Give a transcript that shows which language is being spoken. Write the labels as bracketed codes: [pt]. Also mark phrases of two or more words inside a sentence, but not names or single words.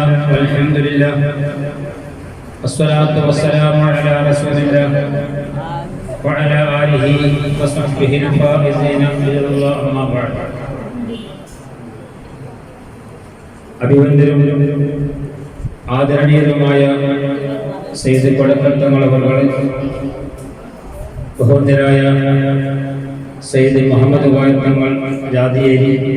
[ar] والحمد لله والصلاة والسلام على رسول الله وعلى آله وصحبه الفائزين برضا الله أما بعد. [ml] അഭിവന്ദനും ആദരണീയരുമായ സയ്യിദ് കൊടക്കൽ തങ്ങൾ അവരുടെ ബഹുമാന്യരായ സയ്യിദ് മുഹമ്മദ് വായ തങ്ങൾ ജാതിയേരി,